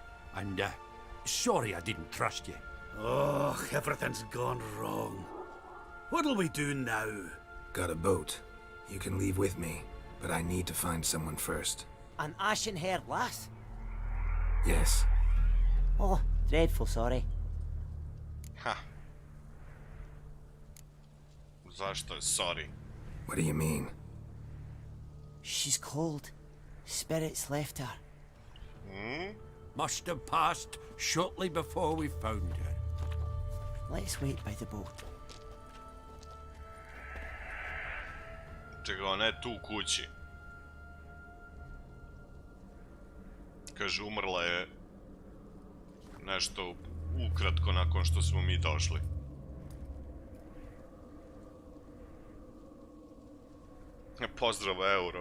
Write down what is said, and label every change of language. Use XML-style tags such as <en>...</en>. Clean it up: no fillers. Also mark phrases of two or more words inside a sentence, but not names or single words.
<en>And, sorry I didn't trust you. Oh, everything's gone wrong. What'll we do now? Got a boat. You can leave with me, but I need to find someone first. An ashen-haired lass? Yes. Oh, dreadful sorry.</en> <hr>Ha. Zašto je sorry?</hr> <en>What do you mean? She's cold. Spirits left her. Must have passed shortly before we found her. Let's wait by the boat.</en> <hr>Čega, ona je tu u kući. Kaže, umrla je nešto ukratko nakon što smo mi došli. Pozdrav, Euro.</hr>